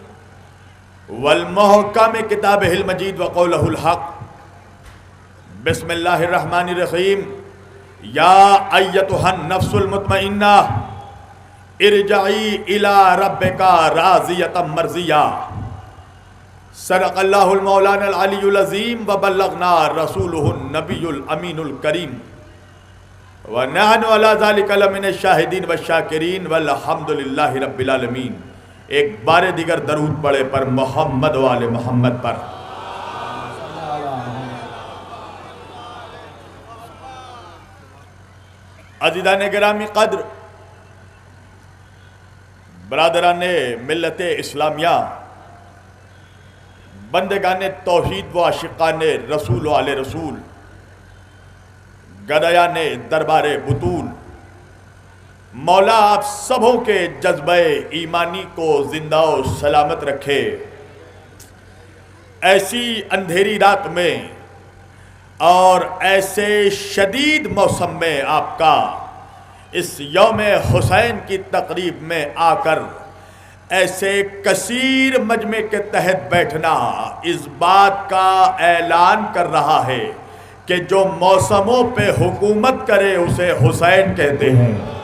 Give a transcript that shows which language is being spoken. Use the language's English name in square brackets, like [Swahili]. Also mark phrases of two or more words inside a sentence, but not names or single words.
[Arabic] والمحكم كتابه المجيد وقوله الحق بسم الله الرحمن الرحيم يا أيتها النفس المطمئنة ارجعي إلى ربك راضية مرضية صدق اللہ المولانا العلی العظیم وبلغنا رسولہ النبی الامین الکریم ونحن علی ذلک لمن الشاہدین والشاکرین والحمد للہ رب العالمین. [Urdu] ایک بار دیگر درود پڑھے پر محمد و آل محمد پر. عزیزان گرامی قدر، برادران ملت اسلامیہ، بندگان توحید و عاشقان رسول و آل رسول، گدایان دربار بطول، مولا آپ سبوں کے جذبہ ایمانی کو زندہ و سلامت رکھے. ایسی اندھیری رات میں اور ایسے شدید موسم میں آپ کا اس یوم حسین کی تقریب میں آ کر ایسے کثیر مجمع کے تحت بیٹھنا اس بات کا اعلان کر رہا ہے کہ جو موسموں پہ حکومت کرے اسے حسین کہتے ہیں.